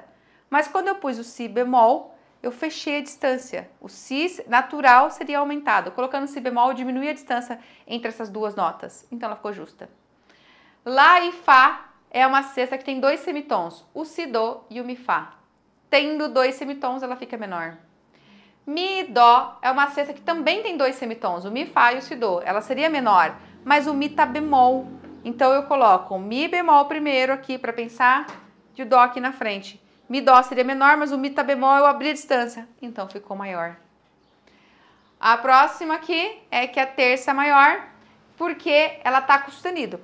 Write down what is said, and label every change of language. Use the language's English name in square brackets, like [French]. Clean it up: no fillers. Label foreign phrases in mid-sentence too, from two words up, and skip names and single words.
[Portuguese] Mas quando eu pus o Si bemol, eu fechei a distância. O Si natural seria aumentado. Colocando Si bemol, eu diminui a distância entre essas duas notas. Então ela ficou justa. Lá e Fá é uma sexta que tem dois semitons, o Si, Do e o Mi, Fá. Tendo dois semitons, ela fica menor. Mi, Dó é uma sexta que também tem dois semitons, o Mi, Fá e o Si, Do. Ela seria menor, mas o Mi tá bemol. Então eu coloco o Mi bemol primeiro aqui para pensar e o Dó aqui na frente. Mi, Dó seria menor, mas o Mi tá bemol, eu abri a distância. Então ficou maior. A próxima aqui é que a terça é maior, porque ela tá com sustenido.